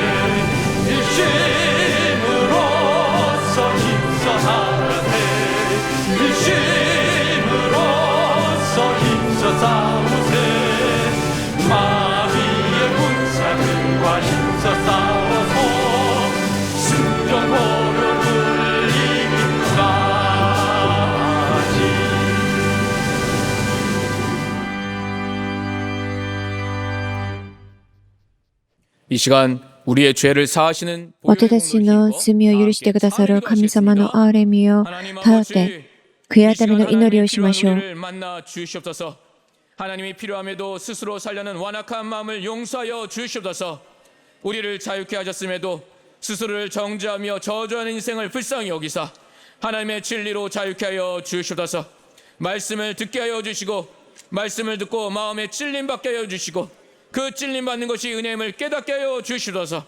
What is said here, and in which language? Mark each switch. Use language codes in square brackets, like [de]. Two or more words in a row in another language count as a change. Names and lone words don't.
[ko] 일심으로써 힘써 나가세 일심으로써 힘써 싸우세 마귀의 군사들과 힘써 싸워서 승전보를 울리기까지 이 시간 우리의 죄를 사하시는 [ja] 私たちの罪を許してくださる神様の憐れみを頼って悔い改めの祈りをしましょう。 [ko] 하나님이 필요함에도 스스로 살려는 완악한 마음을 용서하여 주시옵소서. 우리를 자유케 하셨음에도 스스로를 정죄하며 저주하는 인생을 불쌍히 여기사 하나님의 진리로 자유케 하여 주시옵소서. 말씀을 듣게 하여 주시고 말씀을 듣고 마음에 찔림 받게 하여 주시고 그 찔림 받는 것이 은혜임을 깨닫게 하여 주시옵소서.